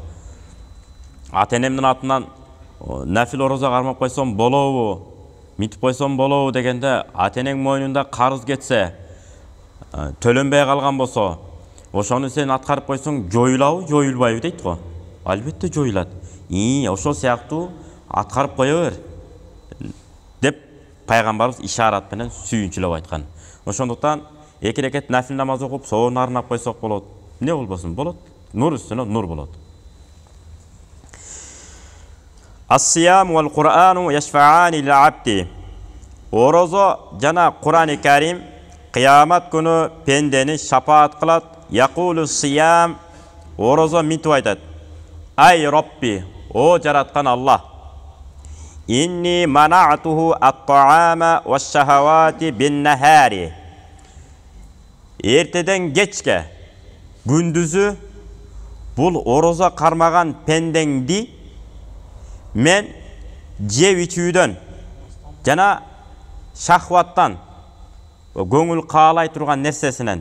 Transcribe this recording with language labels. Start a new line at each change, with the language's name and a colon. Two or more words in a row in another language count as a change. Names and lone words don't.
Kyrgyz: Ата-энемдин атынан нафил ороза кармап койсом болобу, митип койсом болобу дегенде, ата-энең мойнунда карыз кетсе, төлөнбөй калган болсо, ошону сен аткарып койсоң жоюлабы, жоюлбайбы дейт го. Албетте жоюлат. Ошол сыяктуу аткарып кое бер деп пайгамбарыбыз ишарат менен сүйүнчүлөп айткан. Ошондуктан 2 рекет нафил намаз окуп, соону арнап койсок болот. Эмне болбосун? Болот. Нур үстүнө нур болот.
Arabic: الصيام والقرآن يشفعان للعبد.
Kyrgyz: Орозо жана Кур'ани Карим кыямат күнү пендени шапаат кылат.
Arabic: يقول الصيام,
Kyrgyz: орозо митип айтат.
Arabic: أي ربي,
Kyrgyz: о жараткан Аллах.
Arabic: إني منعته الطعام والشهوات بالنهار.
Kyrgyz: Эртеден кечке, күндүзү бул орозо кармаган пендеңди мен жеп ичүүдөн жана шахваттан, көңүл каалай турган нерсесинен.